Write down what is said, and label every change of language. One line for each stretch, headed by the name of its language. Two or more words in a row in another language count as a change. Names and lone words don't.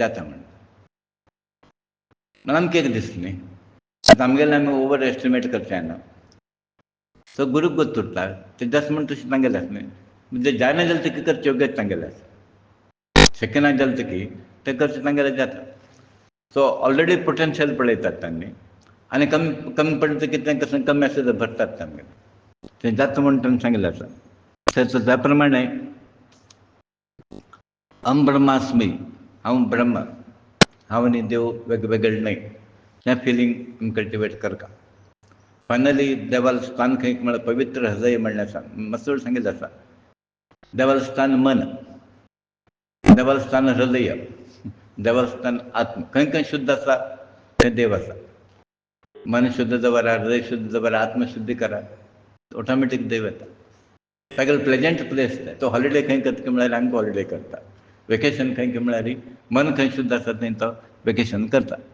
Konkani: जाता म्हणलें म्हणून आमकां एक दिसलें न्ही आतां आमगेलें आमी
English: over estimate
Konkani: करचें ना सो गुरूक गोत उरता तें जस्ट म्हणून तशें सांगलें आसा न्ही म्हणजे जायना जाल्यार तें करचें योग्य सांगलें आसा शक्य ना जालें की तें करचें तांगेलें जाता सो
English: already potential
Konkani: पळयतात तांणी
Marathi: आणि कमी कमी पडतं की ते कसं कमी असतं तर भरतात त्यामध्ये ते जास्त म्हणून त्यांनी सांगितलं असं.
Konkani: तर त्याप्रमाणे ब्रह्मास्मी हांव ब्रह्म हांव आनी देव वेगवेगळे नाही हें
English: feeling cultivate
Konkani: करता. फायनली देवाला स्थान खंय म्हळ्यार पवित्र हृदय म्हणलें आसा. मस्तूर सांगितलें आसा देवाला स्थान मन, देवाला स्थान हृदय, देवाला स्थान आत्म. खंय खंय शुद्ध आसा थंय देव आसा. मन शुद्ध दवरा, हृदय शुद्ध दवरा, आत्मशुद्धी करा, ऑटोमॅटीक देव येता. ताका
English: pleasant place
Konkani: तो हॉलिडे खंय करता म्हळ्यार हांगा हॉलिडे करता. वेकेशन खंय म्हळ्यार मन खंय शुद्ध आसा थंय तो वेकेशन करता.